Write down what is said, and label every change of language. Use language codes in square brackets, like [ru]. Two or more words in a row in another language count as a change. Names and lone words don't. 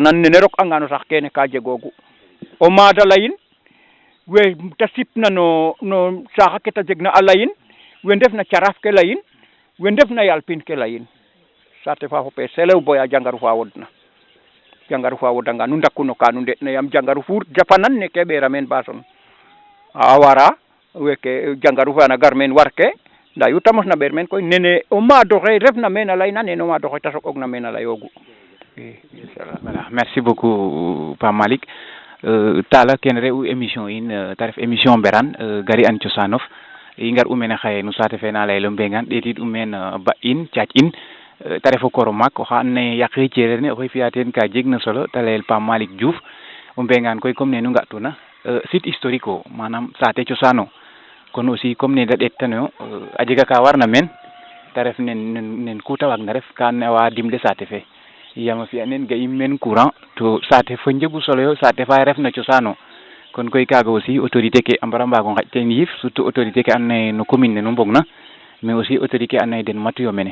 [srr] nan nene rok anga no sax kene ka jegoogu o maada layin we ta sipna no saaxa ke ta jegna a layin we ndefna caraaf ke layin we ndefna yaal pin ke layin saate fa fope selew boya jangaru fa wodna jangaru fa wodanga nu ndakuno ka nu nde'na yaam jangaru fu japanan ne ke ɓeera meen ba son a wara weke jangaru fa na gar meen warke nda yu ta mosna ɓeer meen koy nene o maad oxe refna meen a layna nene o maad oxe ta soɓoogna meen a layoogu [fr] voilà merci beaucoup [srr] Pape Malick Talla kene re'u émission in ta ref émission Mberaan gari an cosaanof i ngar umene xaye no saate fe na layel o Mbengaan ɗeetid umen ba in caac in te ref o koro maak oxa andoona yee yaqe cereer ne oxey fi'a teen ka jegna solo te layel Pape Malick Diouf o Mbengaan koy comme ne nu nga'tuna [fr] site historique [srr] o manam saate cosaan o kon aussi comme ne da ɗeetanooyo a jega ka warna meen te ref nen ku ta waagna ref ka andoona yee a wa dimle saate fe yaam a fi'a nen ga'im meen courant to saate fo njegu solo yo saate fa refna cosaan o kon koy kaaga aussi autorité ke a mbara mbaag o nqaƴ teen yiif surtout autorité ke andoona yee no commune ne nu mbogna [fr] mais aussi [srr] autorité ke andoona yee den matuyo mene